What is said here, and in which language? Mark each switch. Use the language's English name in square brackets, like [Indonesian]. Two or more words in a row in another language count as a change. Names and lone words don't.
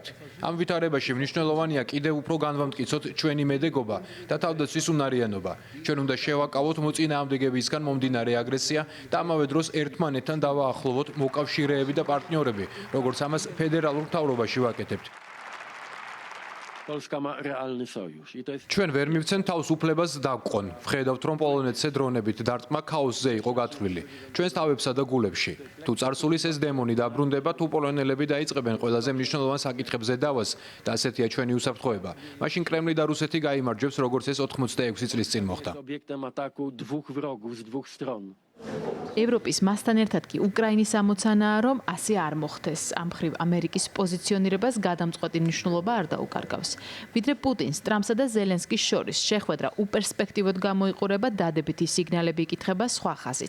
[Georgian] ამ ვითარებაში მნიშვნელოვანია კიდევ უფრო განვამტკიცოთ ჩვენი მედეგობა და თავდაცვის უნარიანობა. ჩვენ უნდა შევაკავოთ მოწინააღმდეგებისგან მომდინარე აგრესია და ამავე დროს ერთმანეთთან დავაახლოვოთ მოკავშირეები და პარტნიორები, როგორც ამას ფედერალურ მთავრობაში ვაკეთებთ. [Polish] Polska ma realny sojusz i to jest [Georgian] ჩვენ ვერ მივცენ თავს უფლებას დავყონ. ვხედავთ, რომ პოლონეთზე დრონებით დარტყმა ქაოსზე იყო გათვლილი. ჩვენს თავებსა და გულებში. თუ წარსულის ეს დემონი დაბრუნდება, თუ პოლონელები დაიწყებენ ყველაზე მნიშვნელოვან საკითხებზე დავას და ასეთია ჩვენი უსაფრთხოება, მაშინ კრემლი და რუსეთი გაიმარჯვებს, როგორც ეს 86 წლის წინ მოხდა. [Polish] obiektem ataku dwóch wrogów z dwóch stron. [Georgian] ევროპის მასთან ერთად კი უკრაინის ამოცანაა, რომ ასე არ მოხდეს. ამ მხრივ ამერიკის პოზიციონირებას გადამწყვეტი მნიშვნელობა არ დაუკარგავს. ვიდრე პუტინს, ტრამპსა და ზელენსკის შორის შეხვედრა უპერსპექტივოდ გამოიყურება, დადებითი სიგნალები იკითხება სხვა ხაზით.